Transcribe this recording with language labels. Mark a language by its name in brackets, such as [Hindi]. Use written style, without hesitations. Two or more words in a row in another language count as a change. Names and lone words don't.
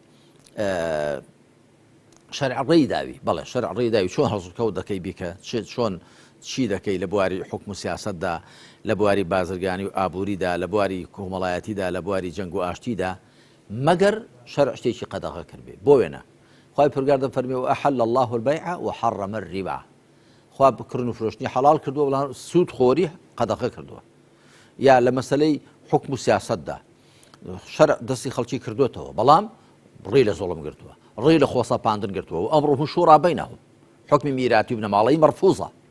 [Central Kurdish] شەرع ڕێی داوی بەڵێ شەرع ڕێی داوی چۆن هەڵسوکەوت دەکەی بیکە چۆن چی دەکەی لە بواری حکم و سیاسەتدا لە بواری بازرگانی و ئابووریدا لە بواری کۆمەڵایەتیدا لە بواری جەنگ و ئاشتیدا مەگەر شەرع شتێکی قەدەغە کرد بێ بۆ وێنە خوای پروردگار دەفەرمێ [Arabic] وأحل الله البيع وحرم الربا [Central Kurdish] خوا بکردن و فرۆشتنی حەڵال کردووە بەڵام سوود خۆری قەدەغە کردووە یا لە مەسەلەی حکم و سیاسەتدا شەرع دەستی خەڵکی کردوێتەوە بەڵام ڕێی لە زۆڵم گرتووە ڕێی لە خۆسەپاندن گرتووە و ئەمڕۆ [Arabic] شوڕا بەینەهم [Central Kurdish] حکمی میراتی و بنەماڵەیی مەرفوزە